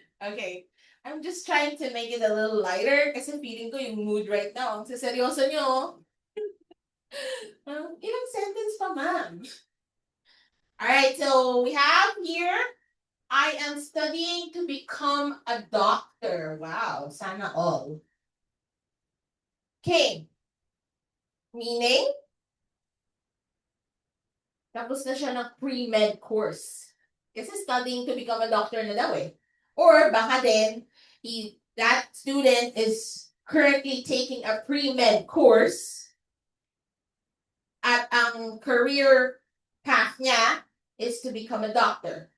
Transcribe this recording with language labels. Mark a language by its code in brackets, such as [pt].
[en] Okay, I'm just trying to make it a little lighter [tl] kasi feeling ko yung [en] mood right now. [tl] Ang seryoso nyo. Ilang sentence pa, ma'am? [en] Alright, so we have here, I am studying to become a doctor. [tl] Wow, sana all. Okay. Meaning, tapos na siya ng pre-med course. [en] Kasi studying to become a doctor [tl] na daw eh. [en] Or [tl] baka din, [en] that student is currently taking a pre-med course at ang career path niya is to become a doctor.